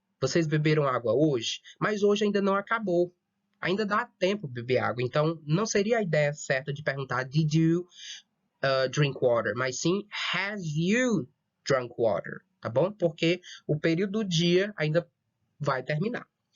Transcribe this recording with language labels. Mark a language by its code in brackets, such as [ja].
[pt] Vocês beberam água hoje? Mas hoje ainda não acabou. Ainda dá tempo de beber água. Então, não seria a ideia certa de perguntar [en] did you drink water? Mas sim, have you drunk water? [pt] Tá bom? Porque o período do dia ainda vai terminar.